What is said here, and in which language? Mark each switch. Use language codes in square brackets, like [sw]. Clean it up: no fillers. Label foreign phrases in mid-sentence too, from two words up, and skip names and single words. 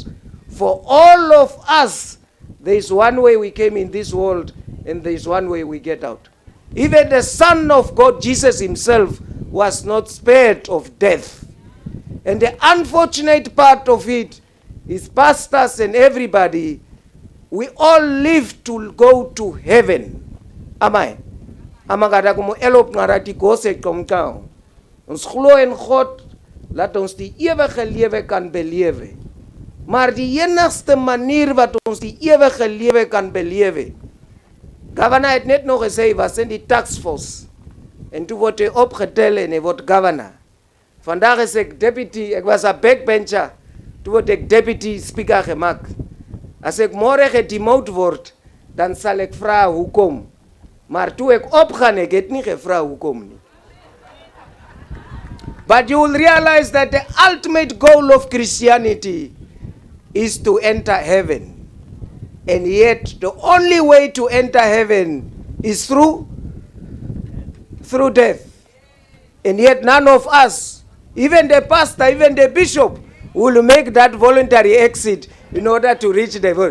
[en] For all of us, there is one way we came in this world, and there is one way we get out. Even the Son of God, Jesus himself, was not spared of death. And the unfortunate part of it is pastors and everybody, we all live to go to heaven. Am I? Amagada como elop ngarati kose komkao. [af] Ons glo in God, laat ons die ewige lewe kan belewe. Maar die enigste manier wat ons die ewige lewe kan belewe. Governor het net nog gesê, was in die [en] tax force. [af] En toe word hy opgetel en hy word governor. Vandaag is ek deputy, ek was 'n backbencher. Toe word ek [en] deputy speaker [af] gemaak. As ek môre gedemote word, dan sal ek vra hoekom. Maar toe ek opgaan, ek het nie gevra hoekom nie. [en] But you will realize that the ultimate goal of Christianity is to enter heaven. And yet, the only way to enter heaven is through death. And yet, none of us, even the pastor, even the bishop, will make that voluntary exit in order to reach the goal.